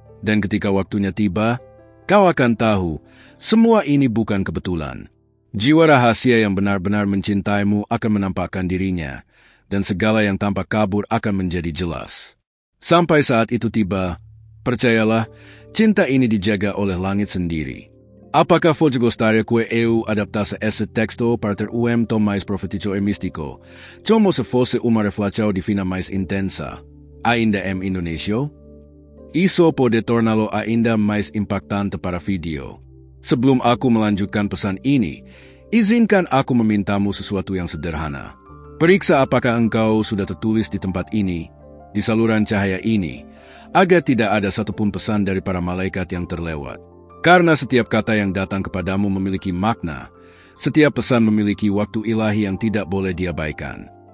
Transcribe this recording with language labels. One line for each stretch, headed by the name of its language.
Indonesian: Dan ketika waktunya tiba, kau akan tahu, semua ini bukan kebetulan. Jiwa rahasia yang benar-benar mencintaimu akan menampakkan dirinya, dan segala yang tampak kabur akan menjadi jelas. Sampai saat itu tiba, percayalah, cinta ini dijaga oleh langit sendiri. Apakah
Portuguese: fosse gostaria que eu adaptasse esse texto para ter um tom mais profético e místico, como se fosse uma reflexão divina mais intensa, ainda em Indonesia? Isso pode torná-lo ainda mais impactante para video.
Indonesian: Sebelum aku melanjutkan pesan ini, izinkan aku memintamu sesuatu yang sederhana. Periksa apakah engkau sudah tertulis di tempat ini, di saluran cahaya ini, agar tidak ada satupun pesan dari para malaikat yang terlewat. Karena setiap kata yang datang kepadamu memiliki makna, setiap pesan memiliki waktu ilahi yang tidak boleh diabaikan.